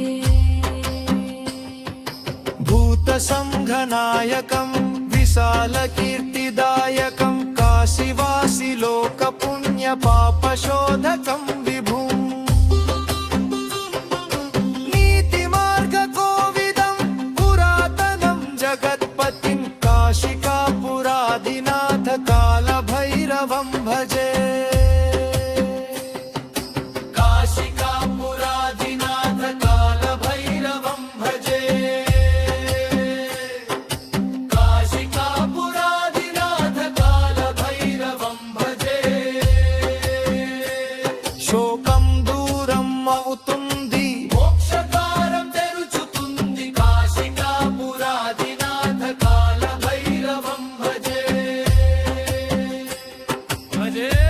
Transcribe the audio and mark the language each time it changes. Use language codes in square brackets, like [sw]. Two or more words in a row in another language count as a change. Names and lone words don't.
[sa] भूतसंघनायकं विशालकीर्तिदायकं काशीवासिलोकपुण्यपापशोधकं विभुम् नीतिमार्गकोविदं पुरातनं जगत्पतिं काशिकापुराधिनाथकालभैरवं भजे। काशिकापुराधिनाथकालभैरवं भजे। काशिकापुराधिनाथकालभैरवं भजे। [te] శోకం దూరం అవుతుంది మోక్షకారం తెరుచుతుంది [sa] काशिकापुराधिनाथकालभैरवं भजे भजे।